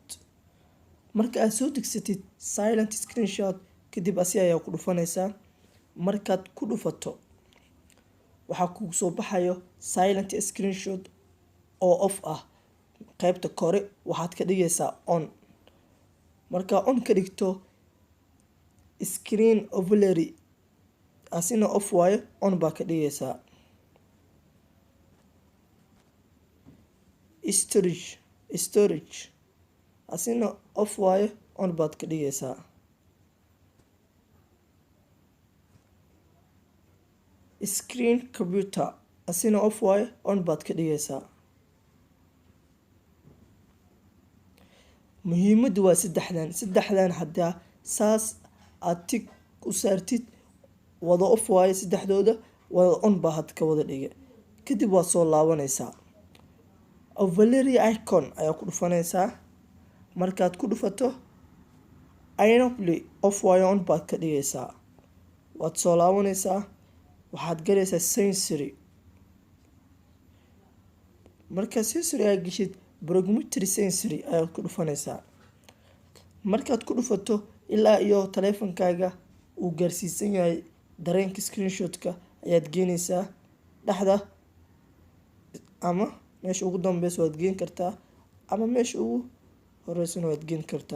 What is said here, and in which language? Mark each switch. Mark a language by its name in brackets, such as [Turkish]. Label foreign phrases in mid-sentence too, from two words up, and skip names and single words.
[Somali] Marka aad soo degsatid [English] Silent Screenshot [Somali] kadib ayaa ku dhufanaysaa. Markaad ku dhufato waxaa kugu soo baxayo [English] Silent Screenshot [Somali] oo off ah. Qaybta kore waxaad ka dhigaysaa on. Marka on ka dhigto [English] screen overlay [Somali] asina off waaye, on baa ka dhigaysaa. Storage asina off waaye, on baad ka dhigaysaa. [English] Screen computer [Somali] asina off waaye, on baad ka dhigaysaa. Muhiimadu waa saddexdan hadda saas aad tig u saartid wada off waaye, saddexdooda wada on baa had ka wada dhigay. Kadib waad soo laabanaysaa. [English] Overlay icon [Somali] ayaa ku dhufanaysaa. Markaad ku dhufato [English] Play off [Somali] waaye, on baad ka dhigaysaa. Waad soo laabanaysaa. Waxaad galaysaa sensory. Marka sensory aad gashid [English] proximity sensory [Somali] ayaad ku dhufanaysaa. Markaad ku dhufato ilaa iyo taleefankaaga uu gaarsiisan yahay dareenka screenshot-ka ayaad geynaysaa dhexda ama meesha ugu dambeysa waad geyn kartaa ama meesha ugu horeysana waad geyn kartaa.